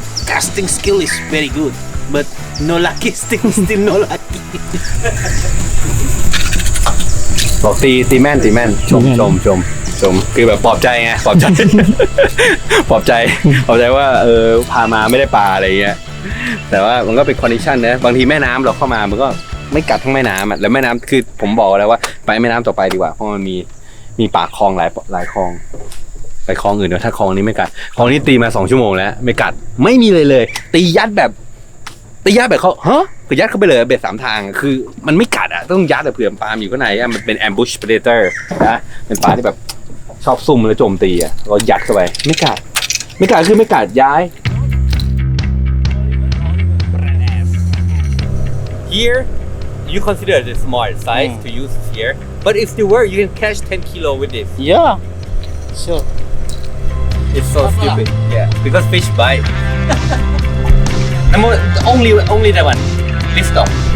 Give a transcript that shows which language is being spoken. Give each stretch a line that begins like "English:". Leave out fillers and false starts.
English: Casting skill is very good, but no lucky. Still no lucky.
Thai: บอกตีแม่นชมคือแบบปลอบใจไงปลอบใจ ปลอบใจว่าพามาไม่ได้ปลาอะไรเงี้ยแต่ว่ามันก็เป็นคอนดิชันนะบางทีแม่น้ำเราเข้ามามันก็ไม่กัดทั้งแม่น้ำอ่ะแล้วแม่น้ำคือผมบอกแล้วว่าไปแม่น้ำต่อไปดีกว่าเพราะมันมีปากคลองหลายคลองไปคลองอื่นเดี๋ยวถ้าคลองนี้ไม่กัดคลองนี้ตีมา2 ชั่วโมงแล้วไม่กัดไม่มีเลยตียัดแบบ เขาฮะคือยัดเข้าไปเลยเบ็ด3 ทางคือมันไม่กัดอ่ะต้องยัดแต่เผื่อปลาอยู่ข้างในอ่ะมันเป็น ambush predator นะเป็นปลาที่แบบชอบซุ่มแล้วโจมตีอ่ะเรายัดเข้าไปไม่กัดคือไม่กัดย้าย
English: Here you consider the small size to use here but if you were you can catch 10 kilo with this Yeah, sure. It's so stupid yeah because fish bite only that one lift off